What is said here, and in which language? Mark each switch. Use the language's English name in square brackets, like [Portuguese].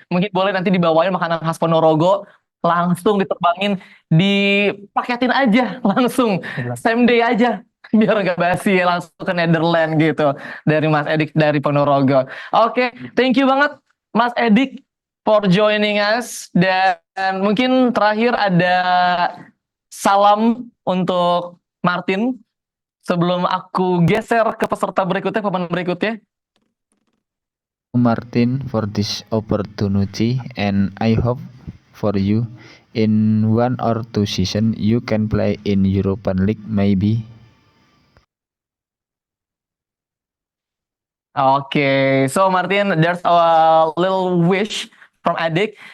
[Indonesian] Mungkin boleh nanti dibawain makanan khas Ponorogo, langsung diterbangin, dipaketin aja langsung, same day aja, biar nggak basi, langsung ke Netherlands gitu, dari Mas Edik dari Ponorogo. [English] Oke, thank you [Indonesian] banget [English] Mas Edik for joining us. [Indonesian] Dan mungkin terakhir ada salam untuk Maarten sebelum aku geser ke peserta berikutnya, papan berikutnya. [English] Maarten for this opportunity, and I hope for you in 1 or 2 season you can play in European League maybe. Okay, so Maarten, there's a little wish from Adik.